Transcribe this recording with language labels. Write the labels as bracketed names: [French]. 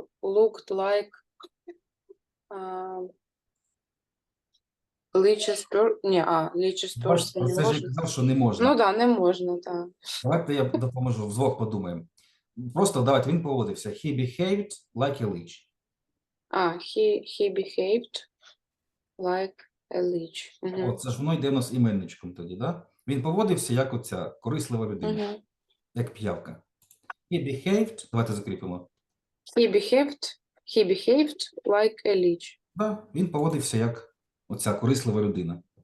[English] looked like leeches leeches [Ukrainian] Бачите, про не це ж я можна. казав, що не можна. Ну так, не можна, так. Давайте я допоможу, вдвох подумаємо. Просто давайте, він поводився. [English] He behaved like a leech. He behaved like a leech. [Ukrainian] От, це ж воно йде у нас іменничком тоді, да? Він поводився як оця корислива людина, як п'явка. [English] He behaved, [Ukrainian] давайте закріпимо. [English] He behaved like a leech. [Ukrainian] Да, він поводився як оця корислива людина.